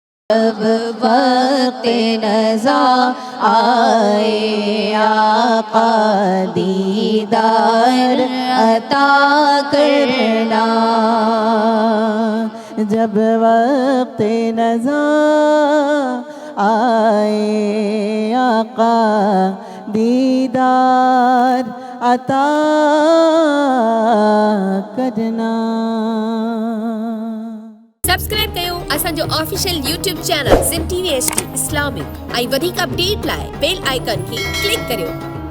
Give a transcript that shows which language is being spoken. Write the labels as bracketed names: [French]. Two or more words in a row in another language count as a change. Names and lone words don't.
[Urdu] جب وقت نزا آئے آقا دیدار عطا کرنا، جب وقت نزا آئے آقا دیدار عطا کرنا. [Sindhi] सब्सक्राइब कयो असांजो [English] official YouTube channel [Sindhi] सिम टीवी HD इस्लामिक ऐं वधीक अपडेट लाइ [English] bell icon [Sindhi] खे क्लिक करियो.